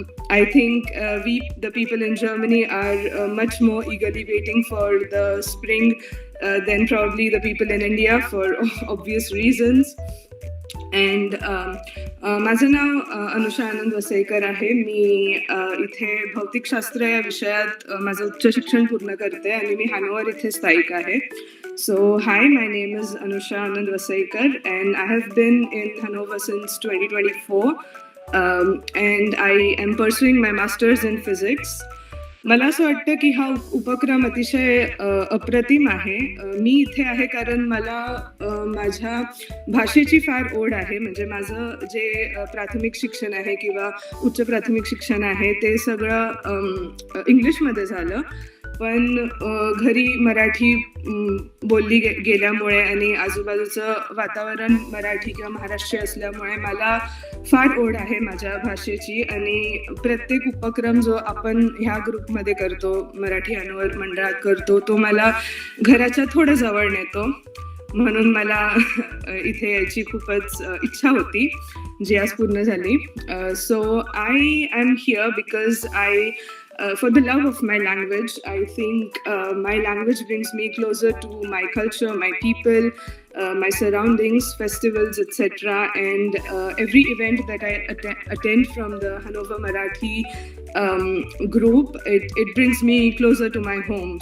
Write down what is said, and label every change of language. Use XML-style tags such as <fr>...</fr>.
<en>I think we the people in Germany are much more eagerly waiting for the spring than probably the people in India for obvious reasons.</en> <mr>And माझं नाव अनुषा आनंद वसईकर आहे. मी इथे भौतिकशास्त्र या विषयात माझं उच्च शिक्षण पूर्ण करते आणि मी हॅनोवर इथे स्थायिक आहे.</mr> <en>So hi, my name is Anusha Anand Vasaikar and I have been in Hanover since 2024 and I am pursuing my master's in physics.</en> <mr>मला असं वाटतं की हा उपक्रम अतिशय अप्रतिम आहे. मी इथे आहे कारण मला माझ्या भाषेची फार ओढ आहे. म्हणजे माझं जे प्राथमिक शिक्षण आहे किंवा उच्च प्राथमिक शिक्षण आहे ते सगळं इंग्लिशमध्ये झालं, पण घरी मराठी बोलली गेल्यामुळे आणि आजूबाजूचं वातावरण मराठी किंवा महाराष्ट्रीय असल्यामुळे मला फार ओढ आहे माझ्या भाषेची. आणि प्रत्येक उपक्रम जो आपण ह्या ग्रुपमध्ये करतो, मराठी अनवर मंडळात करतो, तो मला घराच्या थोडं जवळ नेतो. म्हणून मला इथे यायची खूपच इच्छा होती, जी आज पूर्ण झाली.</mr> <en>So I am here because for the love of my language. I think my language brings me closer to my culture, my people, my surroundings, festivals, etc. And every event that I attend from the Hanover Marathi group, it brings me closer to my home.</en>